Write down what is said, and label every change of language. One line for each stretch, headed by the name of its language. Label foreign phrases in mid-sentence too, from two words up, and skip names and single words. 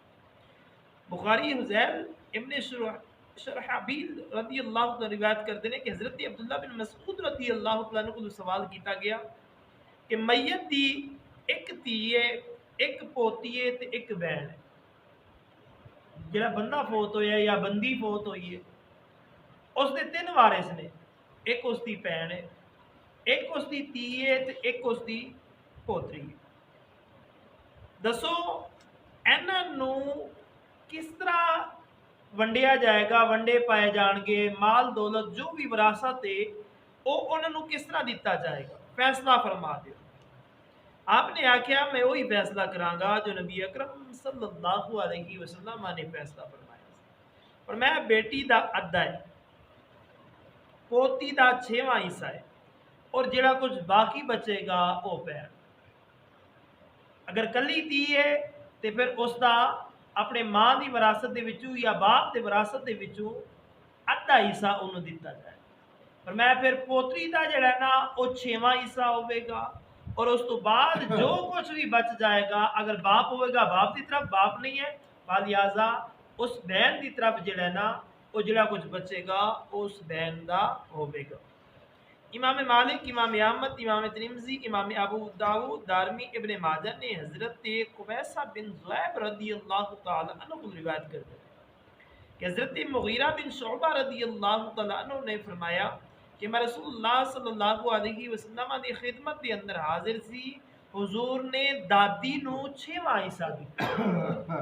Punjabi: بخاری حذیل ابن شرحبیل رضی اللہ عنہ
Urdu: روایت کرتے ہیں کہ
Punjabi: حضرت عبداللہ بن مسعود رضی اللہ عنہ کو سوال کیتا گیا کہ میت دی ایک تیے، ایک پوتیے تے ایک بہن ہے، جڑا بندہ فوت ہویا یا بندی فوت ہوئی ہے اس دے 3 وارث نے، ایک اس دی بہن ہے، ایک اس دی تھی ہے تے ایک اس دی پوتری ہے۔ دسو انہاں نو کس طرح ونڈیا جائے گا، ونڈے پائے جان گے، مال دولت جو بھی وراثت ہے وہ انہاں نو کس طرح دیتا جائے گا، فیصلہ فرما دیو۔ آپ نے آکھیا میں وہی فیصلہ کراں گا جو نبی اکرم صلی اللہ علیہ وسلم نے فیصلہ فرمایا، اور میں بیٹی دا ادھا ہے، پوتی دا 6واں حصہ ہے، اور جڑا کچھ باقی بچے گا وہ بہن۔ اگر کلی تھی ہے ਤੇ ਫਿਰ ਉਸ ਦਾ ਆਪਣੇ ਮਾਂ ਦੀ ਵਿਰਾਸਤ ਦੇ ਵਿੱਚੋਂ ਜਾਂ ਬਾਪ ਦੇ ਵਿਰਾਸਤ ਦੇ ਵਿੱਚੋਂ ਅੱਧਾ ਹਿੱਸਾ ਉਹਨੂੰ ਦਿੱਤਾ ਜਾਏ। ਪਰ ਮੈਂ ਫਿਰ ਪੋਤਰੀ ਦਾ ਜਿਹੜਾ ਨਾ ਉਹ 6ਵਾਂ ਹਿੱਸਾ ਹੋਵੇਗਾ, ਔਰ ਉਸ ਤੋਂ ਬਾਅਦ ਜੋ ਕੁਝ ਵੀ ਬਚ ਜਾਏਗਾ, ਅਗਰ ਬਾਪ ਹੋਵੇਗਾ ਬਾਪ ਦੀ ਤਰਫ, ਬਾਪ ਨਹੀਂ ਹੈ ਲਿਹਾਜ਼ਾ ਉਸ ਬਹਿਨ ਦੀ ਤਰਫ ਜਿਹੜਾ ਨਾ ਉਹ ਜਿਹੜਾ ਕੁਝ ਬਚੇਗਾ ਉਸ ਬਹਿਨ ਦਾ ਹੋਵੇਗਾ।
Urdu: امام مالک، امام احمد، امام ترمذی، امام ابو داؤد، دارمی، ابن ماجہ نے حضرت کویسہ بن زہیب رضی اللہ تعالیٰ عنہ کو روایت کر دی کہ حضرت مغیرہ بن شعبہ رضی اللہ تعالیٰ عنہ نے فرمایا کہ میں رسول اللہ صلی اللہ علیہ وسلم کی خدمت کے اندر
Punjabi: حاضر سی، حضور نے دادی نوں 6واں حصہ دتا.